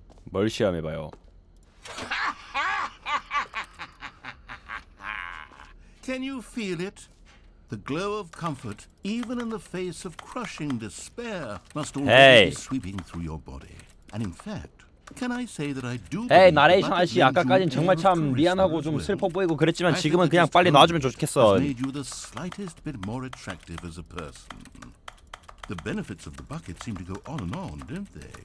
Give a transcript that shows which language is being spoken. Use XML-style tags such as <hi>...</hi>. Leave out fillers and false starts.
<ko>뭘 시험해봐요.</ko> <en>Can you feel it? The glow of comfort, even in the face of crushing despair, must always be sweeping through your body. And in fact, can I say that I do?</en> <ko>나레이션 아저씨 아까까진 정말 참 미안하고 좀 슬퍼 보이고 그랬지만 지금은 그냥 빨리 나와주면 좋겠어.</ko> <en>Made you the slightest bit more attractive as a person. The benefits of the bucket seem to go on and on, don't they?</en>